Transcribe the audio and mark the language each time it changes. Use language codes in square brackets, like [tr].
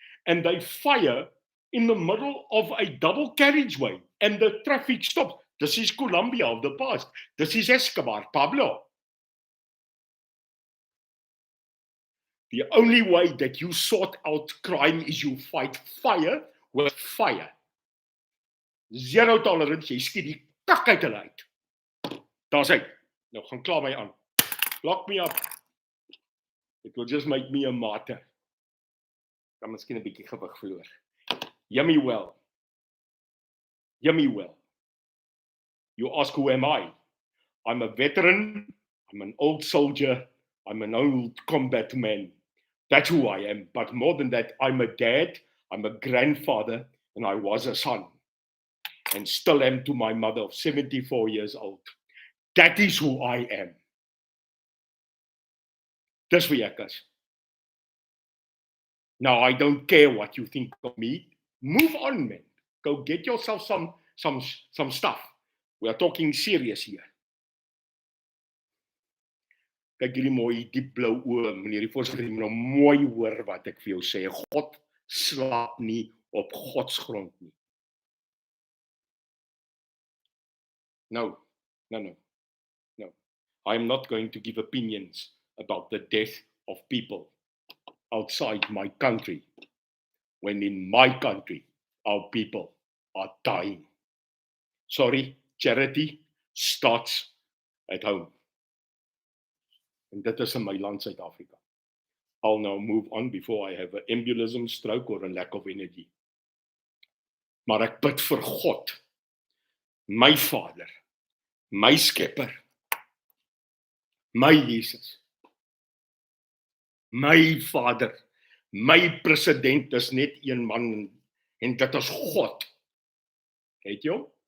[en] and they fire in the middle of a double carriageway and the traffic stops. This is Colombia of the past. This is Escobar, Pablo. The only way that you sort out crime is you fight fire with fire. Zero tolerance, [af] jy skiet die kak uit hulle uit. Daar's hy. Nou gaan klaar my aan. [en] Lock me up. It will just make me a martyr. [af] Dan miskien 'n bietjie gewig verloor. [en] Yummy well. Yummy well. You ask who am I? I'm a veteran, I'm an old soldier, I'm an old combat man. That's who I am. But more than that, I'm a dad, I'm a grandfather, and I was a son. And still am to my mother of 74 years old. That is who I am. [af] Dis wie ek is. [en] Now, I don't care what you think of me. Move on, man. Go get yourself some stuff. We are talking serious here. [af] Kyk hierdie mooi diep blou oë, meneer die voorsitter, jy moet nou mooi hoor wat ek vir jou sê. God slaap nie op godsgrond nie. [en] No. I am not going to give opinions about the death of people outside my country, when in my country, our people are dying. Sorry, charity starts at home. [af] En dit is in my land, Suid-Afrika. [en] I'll now move on before I have an embolism, stroke or a lack of energy. [af] Maar ek bid vir God, my Vader, my Skepper, my Jesus, my Vader, my president is net een man, en dit is God. Het jy hom?